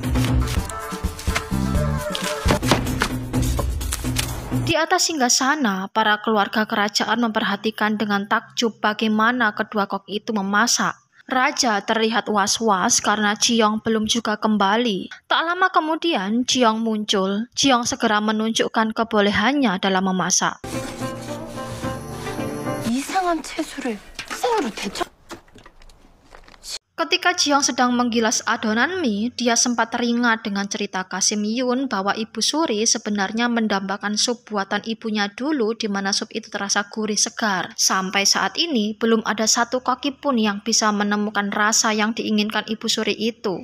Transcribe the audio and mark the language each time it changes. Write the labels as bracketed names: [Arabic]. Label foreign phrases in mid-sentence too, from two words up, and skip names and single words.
[Indonesian] Di atas singgasana, para keluarga kerajaan memperhatikan dengan takjub bagaimana kedua koki itu memasak. Raja terlihat was-was karena Jiong belum juga kembali. Tak lama kemudian, Jiong muncul. Jiong segera menunjukkan kebolehannya dalam memasak. [Korean] 이상한 채소를 생으로 데쳐. [Indonesian] Ketika Jiong sedang menggilas adonan mie, dia sempat teringat dengan cerita Kasim Yun bahwa Ibu Suri sebenarnya mendambakan sup buatan ibunya dulu di mana sup itu terasa gurih segar. Sampai saat ini, belum ada satu koki pun yang bisa menemukan rasa yang diinginkan Ibu Suri itu.